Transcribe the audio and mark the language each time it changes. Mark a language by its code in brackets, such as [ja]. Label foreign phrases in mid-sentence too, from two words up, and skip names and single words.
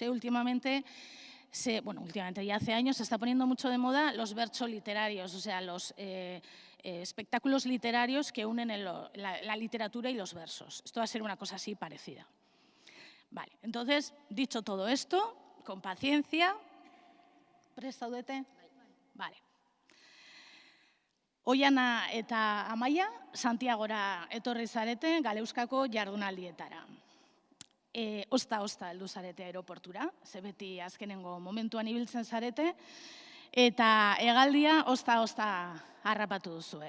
[es] Últimamente, ya hace años, se está poniendo mucho de moda los versos literarios, o sea, los espectáculos literarios que unen la literatura y los versos. Esto va a ser una cosa así parecida. Vale, entonces, dicho todo esto, con paciencia. [eu] ¿Prest zaudete? Vale. Oiana eta Amaia, Santiagora etorri zarete Galeuskako jardunaldietara. Osta heldu zarete aeroportura, ze beti azkenengo momentuan ibiltzen zarete, eta hegaldia osta harrapatu duzue.